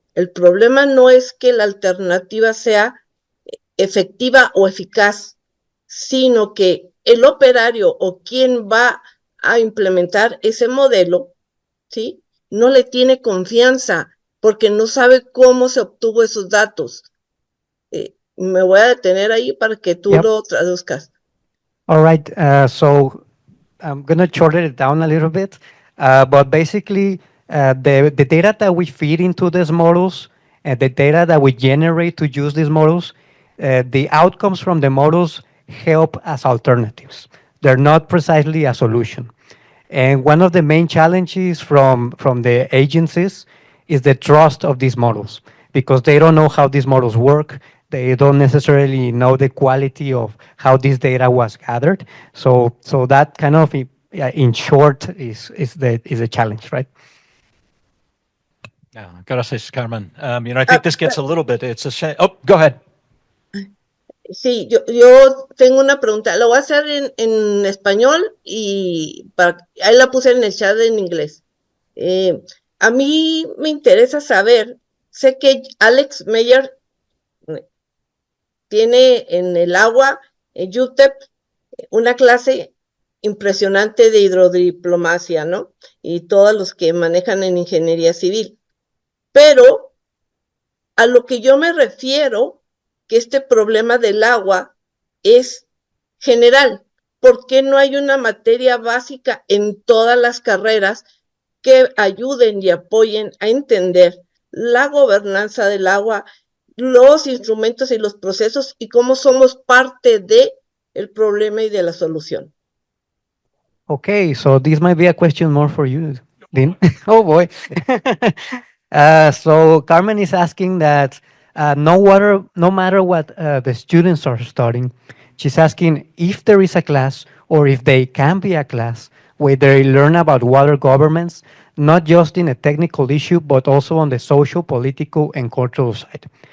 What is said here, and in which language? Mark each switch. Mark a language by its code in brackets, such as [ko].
[es] El problema no es que la alternativa sea efectiva o eficaz, sino que el operario o quien va a implementar ese modelo, ¿sí? No le tiene confianza porque no sabe cómo se obtuvo esos datos. Me voy a detener ahí para que tú lo traduzcas. [en] All right, so I'm going to shorten it down a little bit, but basically the data that we feed into these models and the data that we generate to use these models, the outcomes from the models help as alternatives. They're not precisely a solution. And one of the main challenges from the agencies is the trust of these models because they don't know how these models work. They don't necessarily know the quality of how this data was gathered. So that kind of, in short, is a challenge, right? Yeah, [es] gracias, [en] Carmen. You know, I think this gets a little bit. It's a shame. Oh, go ahead. [es] Sí, yo tengo una pregunta. La voy a hacer en español y ahí la puse en el chat en inglés. A mí me interesa saber, sé que Alex Meyer tiene en el agua, en UTEP, una clase impresionante de hidrodiplomacia, ¿no? Y todos los que manejan en ingeniería civil. Pero a lo que yo me refiero, que este problema del agua es general. ¿Por qué no hay una materia básica en todas las carreras que ayuden y apoyen a entender la gobernanza del agua, los instrumentos y los procesos y cómo somos parte de el problema y de la solución? [en] Okay, so this might be a question more for you, Dean. Oh boy. So Carmen is asking that no matter what the students are studying, she's asking if there is a class or if they can be a class where they learn about water governments, not just in a technical issue, but also on the social, political, and cultural side.